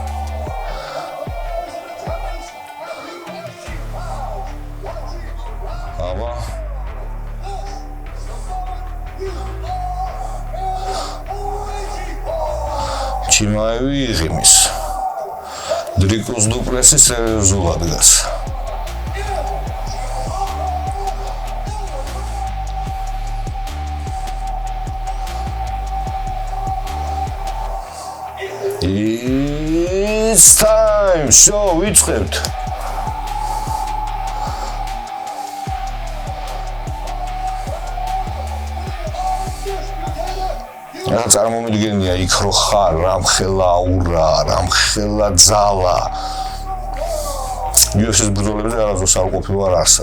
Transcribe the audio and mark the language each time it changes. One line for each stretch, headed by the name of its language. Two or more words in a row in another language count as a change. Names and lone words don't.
Georgian: ჩიმაევი იღიმის დრიკუს დუპლესი სერიოზულად დგას
English: It's time, so
Georgian: ვიწყებთ რა წარმომიდგენია იქ რო ხარ, რამხელა აურა, რამხელა ძალა. UFC-ის ბრძოლებზე არასდროს არ ყოფილა არსად.